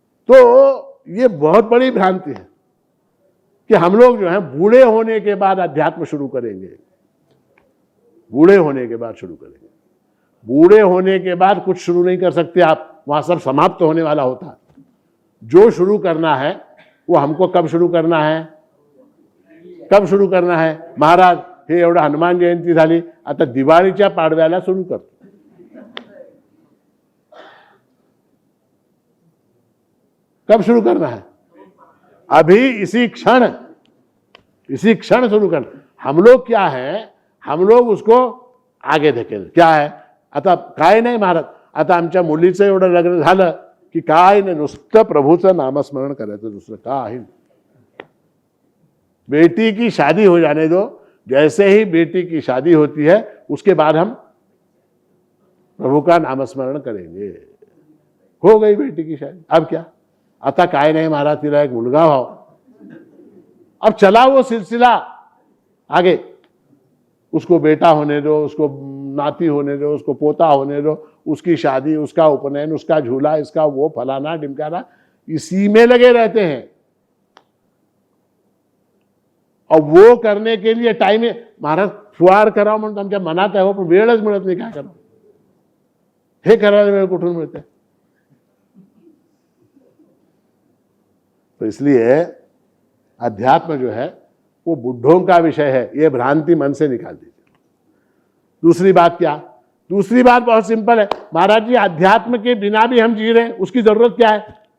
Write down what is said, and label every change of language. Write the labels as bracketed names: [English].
[Hindi] तो ये बहुत बड़ी भ्रांति है कि हम लोग जो है बूढ़े होने के बाद अध्यात्म शुरू करेंगे, बूढ़े होने के बाद शुरू करेंगे। बूढ़े होने के बाद कुछ शुरू नहीं कर सकते आप, वहां सब समाप्त होने वाला होता है। जो शुरू करना है वो हमको कब शुरू करना है, कब शुरू करना है। [Marathi] महाराज हे एवढा हनुमान जयंती झाली, आता दिवाळीच्या पाडव्याला सुरू करतो। [Hindi] कब शुरू करना है? अभी, इसी क्षण शुरू करना। हम लोग क्या है, [Marathi] हम लोग उसको आगे धकेल, क्या है, आता काय नाही महाराज, आता आमच्या मुलीचं एवढं लग्न झालं की काय नाही, नुसतं प्रभूचं नामस्मरण करायचं, दुसरं काही नाही। [Hindi] बेटी की शादी हो जाने दो, जैसे ही बेटी की शादी होती है उसके बाद हम प्रभु का नामस्मरण करेंगे। हो गई बेटी की शादी, अब क्या, [Marathi] आता काय नाही महाराज, तिला एक मुलगा हो। [Hindi] अब चला वो सिलसिला आगे, उसको बेटा होने दो, उसको नाती होने दो, उसको पोता होने दो, उसकी शादी, उसका उपनयन, उसका झूला, इसका वो फलाना ढिमकाना, इसी में लगे रहते हैं। और वो करने के लिए टाइम है महाराज, [Marathi] फुवार करावं म्हणून आमच्या मनात आहे हो, पण वेळच मिळत नाही. काय करावं, हे करायला वेळ कुठून मिळते. [Hindi] तो इसलिए अध्यात्म जो है वो बुढ़ों का विषय है, ये भ्रांति मन से निकाल दीजिए. दूसरी बात क्या, दूसरी बात बहुत सिंपल है. महाराज जी, अध्यात्म के बिना भी हम जी रहे हैं, उसकी जरूरत क्या है?